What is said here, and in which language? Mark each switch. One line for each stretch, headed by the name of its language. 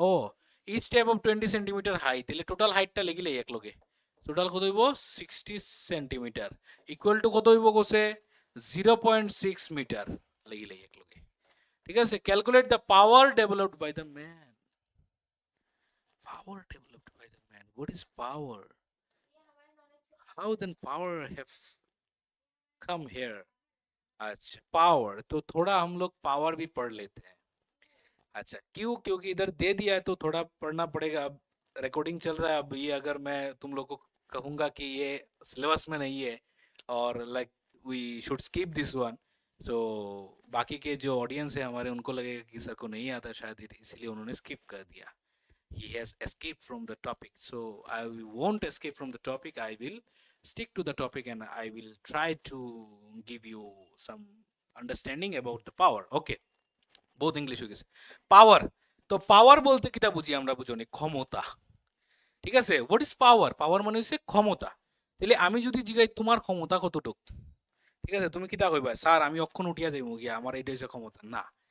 Bangla: O each step of 20 centimetre high, তাহলে total হাইটটা লিখিলে এক লগে টোটাল কত হইব 60 সেন্টিমিটার ইকুয়াল টু কত হইব কোসে 0.6 মিটার লিখিলে এক লগে। ঠিক আছে,
English: Calculate the power developed by the man. Power developed by the man, what is power? How then power have come here?
Hindi: अच्छा पावर, तो थोड़ा हम लोग पावर भी पढ़ लेते हैं। अच्छा क्यों? क्योंकि इधर दे दिया है तो थोड़ा पढ़ना पड़ेगा। अब रिकॉर्डिंग चल रहा है, अब ये अगर मैं तुम लोग को कहूंगा कि ये सिलेबस में नहीं है और
English: like we should skip this one,
Hindi: सो बाकी के जो ऑडियंस है हमारे उनको लगेगा कि सर को नहीं आता शायद, इसलिए उन्होंने स्किप कर दिया।
English: He has escaped from the topic, so I won't escape from the topic. I will stick to the topic and I will try to give you some understanding about the power. Okay,
Bangla: বহুত English হয়ে গেছে। পাওয়ার, তো পাওয়ার বলতে কিটা বুঝি আমরা, বুঝনি ক্ষমতা। ঠিক আছে,
English: What is power?
Bangla: পাওয়ার মানে হচ্ছে ক্ষমতা। তাহলে আমি যদি জিগাই তোমার ক্ষমতা কতটুক, ঠিক আছে, তুমি কিটা কইবা স্যার আমি অক্ষণ উঠিয়া যাইব গিয়া, আমার এইটা হচ্ছে ক্ষমতা না।